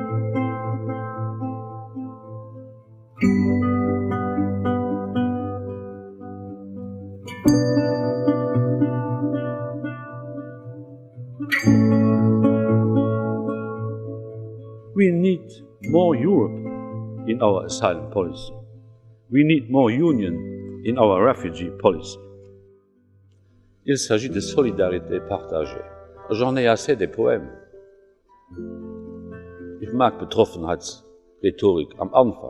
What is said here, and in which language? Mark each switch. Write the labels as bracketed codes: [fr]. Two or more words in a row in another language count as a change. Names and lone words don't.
[en] we need more Europe in our asylum policy. We need more union in our refugee policy. [fr] Il s'agit de solidarité partagée. J'en ai assez des poèmes. [de] Ich mag Betroffenheitsrhetorik am Anfang.